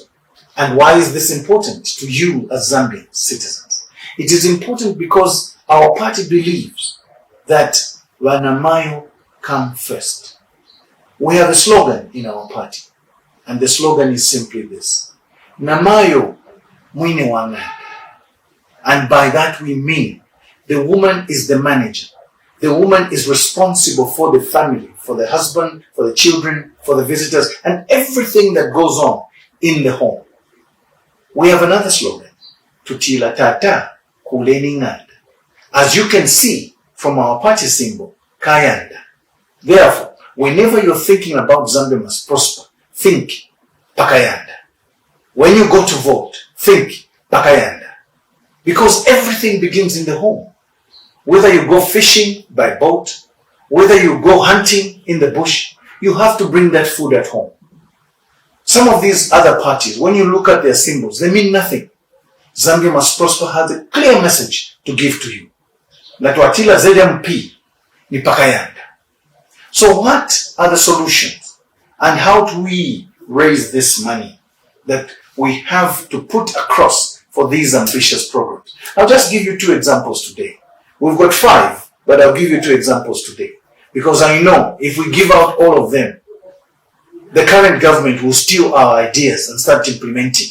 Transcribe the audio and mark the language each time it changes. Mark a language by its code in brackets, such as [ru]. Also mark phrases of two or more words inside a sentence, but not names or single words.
[en] And why is this important to you as Zambian citizens? It is important because our party believes that Wanamayo come first. We have a slogan in our party, and the slogan is simply this: [bem] Namayo mwine wang'anda. [en] And by that we mean the woman is the manager. The woman is responsible for the family, for the husband, for the children, for the visitors, and everything that goes on in the home. We have another slogan: [bem] Tutila tata kuleni ng'anda. [en] As you can see from our party symbol, Kayanda. Therefore, whenever you're thinking about Zambia Must Prosper, think Pakayanda. When you go to vote, think Pakayanda. Because everything begins in the home. whether you go fishing by boat, whether you go hunting in the bush, you have to bring that food at home. Some of these other parties, when you look at their symbols, they mean nothing. Zambia Must Prosper has a clear message to give to you. [bem] That watila ZMP ni pakayanda. [en] So what are the solutions? And how do we raise this money that we have to put across for these ambitious programs? I'll just give you 2 examples today. We've got 5, but I'll give you 2 examples today. Because I know if we give out all of them, the current government will steal our ideas and start implementing.